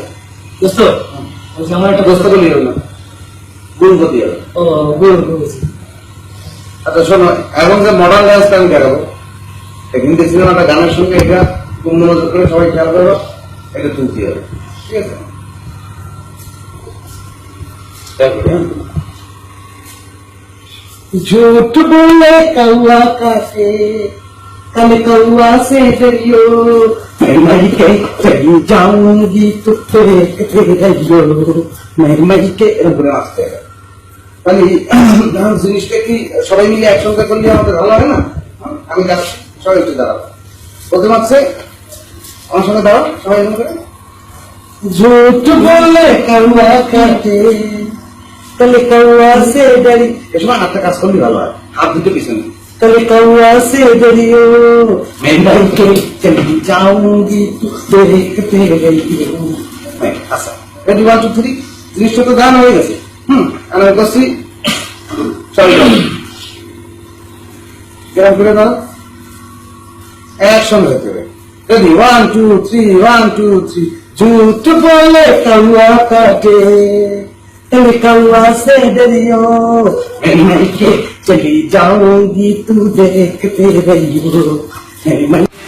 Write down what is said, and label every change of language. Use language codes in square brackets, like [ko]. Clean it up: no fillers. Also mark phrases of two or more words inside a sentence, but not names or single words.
[bn] দোস্ত আমার একটা দোস্ত বলি না, গুরু ক্ষতি হবে। ও গুরু বলেছি। আচ্ছা শোনো, এখন যে মডার্ন ডান্সটা আমি দেখাবো, হিন্দি সিনেমাটা গানের সঙ্গে এটা খুব মনোযোগ করে সবাই খেয়াল করো, এটা তুলতে হবে, ঠিক আছে? [hi] झूठ बोले कौआ काटे कल कौआ से डरियो मैं मर के चली जाऊंगी तो देखते रहियो मैं मर के [bn] এরকম করে আসতে হবে। তাহলে গান জিনিসটা কি সবাই মিলে একসঙ্গে করলে আমাদের ভালো লাগে না? আমি যাচ্ছি, সবাই একটু দাঁড়াবো। প্রথম আছে আমার সঙ্গে দাঁড়াও সবাই এরকম করে। [hi] झूठ बोले कौआ काटे कल कौआ से डरी [bn] এ সময় হাতটা কাজ করলে ভালো হয়, হাত দুটো পিছনে। [hi] कल कौआ से डरियो मैं मर के चली जाऊंगी तो देखते रहियो [bn] হ্যাঁ, আচ্ছা রেডি, 1 2 3। জিনিসটা তো গান হয়ে গেছে। আমি করছি, সবাই কেরম করে দাও, একসঙ্গে হতে হবে। রেডি, 1 2 3, 1 2 3। [hi] झूठ बोले कौआ काटे कल कौआ से डरियो मैं मर के चली जाऊंगी तू देखते रहियो मैं मर